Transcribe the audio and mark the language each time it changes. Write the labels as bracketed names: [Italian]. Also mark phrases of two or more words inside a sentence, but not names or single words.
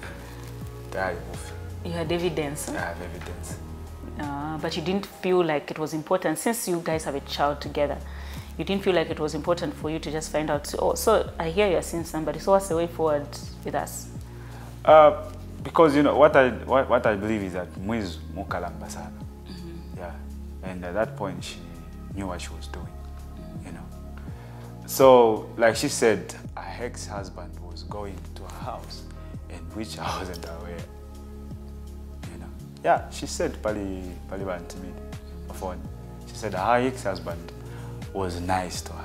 [English] You had evidence? Huh? I have evidence. But you didn't feel like it was important, since you guys have a child together, you didn't feel like it was important for you to just find out, oh, so I hear you're seeing somebody, so what's the way forward with us? Because, you know, what I believe is that [Bemba] Mwizu mukalamba sana. [English] Yeah. And at that point, she knew what she was doing, you know. So, like she said, her ex-husband was going to her house, and which I wasn't aware, you know. Yeah, she said, [Bemba] Pali Bantimid, [English] she said her ex-husband was nice to her.